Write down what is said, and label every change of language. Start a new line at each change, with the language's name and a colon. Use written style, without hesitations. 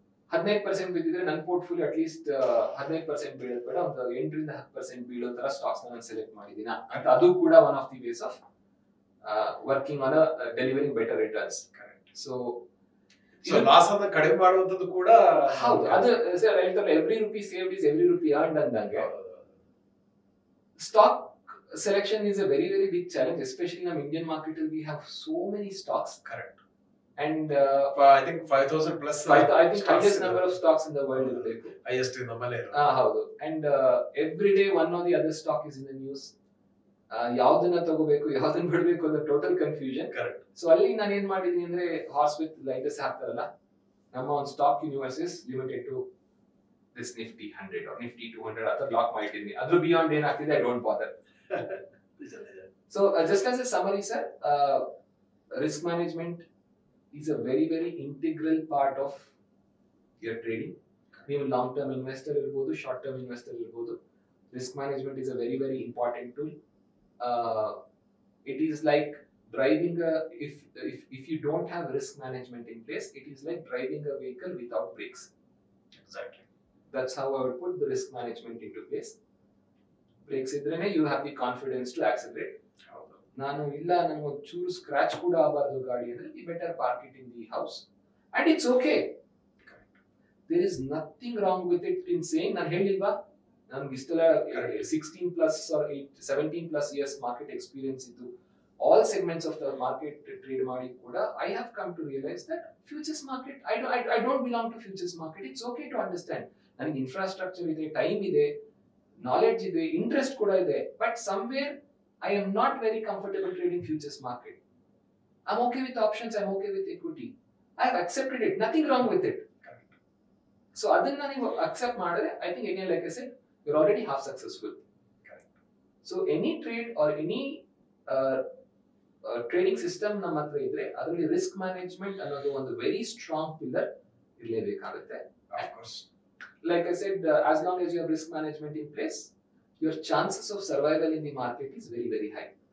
Kannada: 15% ಬಿದ್ದಿದ್ರೆ ನನ್ನ portfolio at least 15% ಬೀಳೋದು ಬೇಡ, ಒಂದು 8-10% ಬೀಳೋ ತರ ಸ್ಟಾಕ್ಸ್ ನಾನು ಸೆಲೆಕ್ಟ್ ಮಾಡಿದೀನಿ ಅಂತ. ಅದು ಕೂಡ
English: One of the ways of working on delivering better returns. So
Kannada: loss ಅನ್ನು ಕಡಿಮೆ ಮಾಡುವಂತದ್ದು ಕೂಡ ಹೌದು. ಅದು ಸರ್ ಹೇಳ್ತಾರೆ,
English: every rupee saved is every rupee earned
Kannada: ಅಂದಂಗೆ.
English: Stock selection is a very very big challenge, especially in the Indian market. We have so many stocks. Correct. And I think 5,000 plus. I think highest number of stocks in the world is there. Highest in the Malay.
Kannada: ಹೌದು.
English: And every day one or the other stock is in the news.
Kannada: ಯಾವ್ದನ್ನ ತಗೋಬೇಕು, ಯಾವ್ದನ್ನ ಬಿಡಬೇಕು ಅನ್ನೋ total confusion. Correct. So ಅಲ್ಲಿ ನಾನು ಏನ್ ಮಾಡಿದೀನಿ ಅಂದ್ರೆ, ಹಾರ್ಸ್ ವಿತ್ ಲೈಡರ್ಸ್ ಹಾಕ್ತಾರಲ್ಲ, ನಮ್ಮ ಒಂದು
English: stock universe is limited to this Nifty 100 or Nifty 200
Kannada: ಅಂತ ಲಾಕ್ ಮಾಡಿದ್ದೀನಿ. ಅದ್ರ ಬಿಯಾಂಡ್ ಏನಾಗ್ತಿದೆ
English: I don't bother. So just as a summary, sir, risk management is a very very integral part of your trading.
Kannada: ನೀವು long term investor ಇರ್ಬೋದು,
English: Short term investor ಇರ್ಬೋದು, risk management is a very very important tool. It is like driving a, if you don't have risk management in place, it is like driving a vehicle without brakes. Exactly. That's how I would put the risk management into place. Brakes ಇದ್ರೇನೆ you have the confidence to accelerate.
Kannada: ನಾನು ಇಲ್ಲ, ನನಗೆ ಚೂರು scratch ಕೂಡ ಆಗಬಾರ್ದು ಗಾಡಿ ಅಂದ್ರೆ,
English: we better park it in the house and it's okay. There is nothing wrong with it in saying,
Kannada: ನಾನು ಹೇಳಿಲ್ವಾ ನಮ್ಗೆ ಇಷ್ಟೆಲ್ಲ
English: 16 plus or 17 plus years market experience ಇದ್ದು all segments of the market trade ಮಾಡಿ ಕೂಡ I have come to realize that futures market I don't belong to futures market. It's okay to understand. ನನಗೆ infrastructure ಇದೆ, time ಇದೆ, knowledge ಇದೆ, interest ಕೂಡ ಇದೆ, but somewhere I am not very comfortable trading futures market. I'm okay with options, I'm okay with equity. I have accepted it, nothing wrong with it. So
Kannada: ಅದನ್ನ ನೀವು
English: accept ಮಾಡಿದ್ರೆ I think again like I said you're already half successful. So any trade or any
Kannada: trading system ನಮ್ಮ ಹತ್ರ ಇದ್ರೆ ಅದರಲ್ಲಿ risk management ಅನ್ನೋದು ಒಂದು very strong pillar ಇರಲೇಬೇಕಾಗುತ್ತೆ.
English: Like I said as long as you have risk management in place, your chances of survival in the market is very very high.